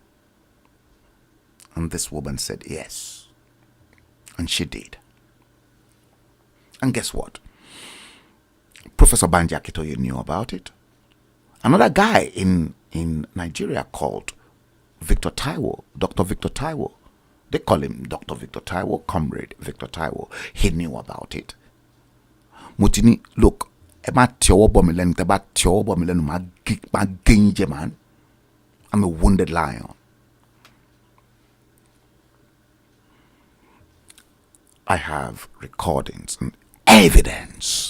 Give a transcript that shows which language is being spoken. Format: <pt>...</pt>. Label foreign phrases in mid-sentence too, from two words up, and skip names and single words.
<en>And this woman said yes. And she did. And guess what? Professor Banji Akintoye knew about it. Another guy in Nigeria called Victor Taiwo, Dr. Victor Taiwo. They call him Dr. Victor Taiwo, Comrade Victor Taiwo. He knew about it. Mutini, look, man. I'm a wounded lion. I have recordings and evidence.</en>